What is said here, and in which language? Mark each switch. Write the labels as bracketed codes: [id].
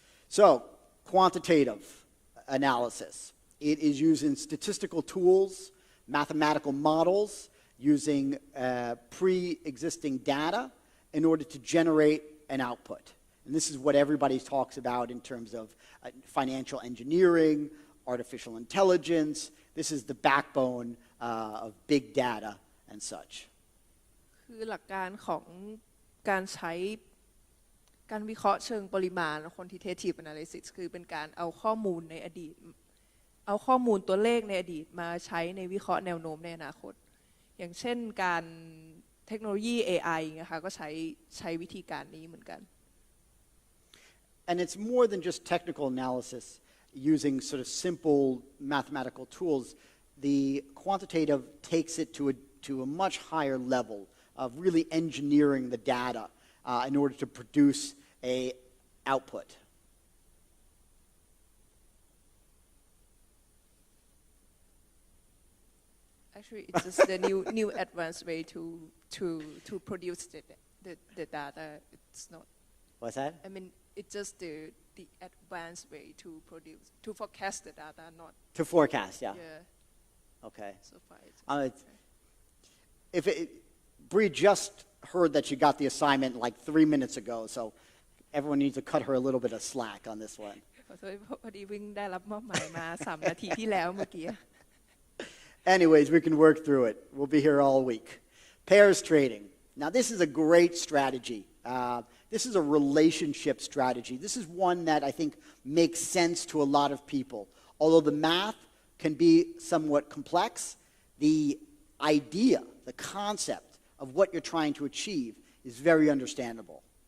[en] So, quantitative analysis. It is using statistical tools, mathematical models, using pre-existing data in order to generate an output. And this is what everybody talks about in terms of financial engineering, artificial intelligence. This is the backbone of big data and such. [th] คือหลักการของการใช้การวิเคราะห์เชิงปริมาณ quantitative analysis คือเป็นการเอาข้อมูลในอดีตเอาข้อมูลตัวเลขในอดีตมาใช้ในวิเคราะห์แนวโน้มในอนาคตอย่างเช่นการเทคโนโลยี AI นะคะก็ใช้วิธีการนี้เหมือนกัน [en] And it's more than just technical analysis using sort of simple mathematical tools. The quantitative takes it to a much higher level of really engineering the data in order to produce an output. Actually, it's just the new advanced way to produce the data. It's not. What's that? I mean, it's just the advanced way to forecast the data, not. To forecast, yeah. Yeah. Okay. So far, it's Bree just heard that she got the assignment like 3 minutes ago, so everyone needs to cut her a little bit of slack on this one. [th] พอดีวิ่งได้รับมอบหมายมา3 นาทีที่แล้วเมื่อกี้ [en] Anyways, we can work through it. We'll be here all week. Pairs trading. Now, this is a great strategy. This is a relationship strategy. This is one that I think makes sense to a lot of people. Although the math can be somewhat complex, the idea, the concept of what you're trying to achieve is very understandable.